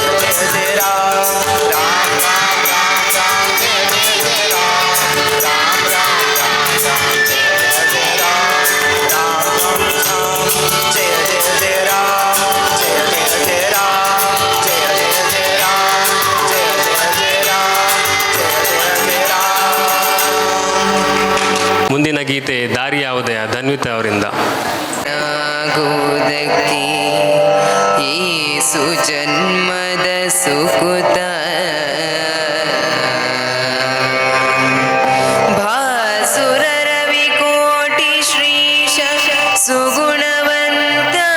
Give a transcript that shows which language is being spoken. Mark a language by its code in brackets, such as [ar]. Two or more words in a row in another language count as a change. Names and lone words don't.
[hi] जय जय राम राम राम राम राम जय जय जय राम राम राम राम राम जय जय जय राम राम राम राम जय जय जय राम जय जय जय राम जय जय जय राम जय जय जय राम जय जय जय राम [kn] ಮುಂದಿನ ಗೀತೆ ದಾರಿ ಯಾವುದೇ ಧನ್ವಿತ ಅವರಿಂದ. ಆಗುವುದಕ್ಕೆ ಈ ಸುಜನ್ಮದ ಸುಕುತ ಭಾಸುರ ರವಿಕೋಟಿ ಶ್ರೀಶ ಸುಗುಣವಂತ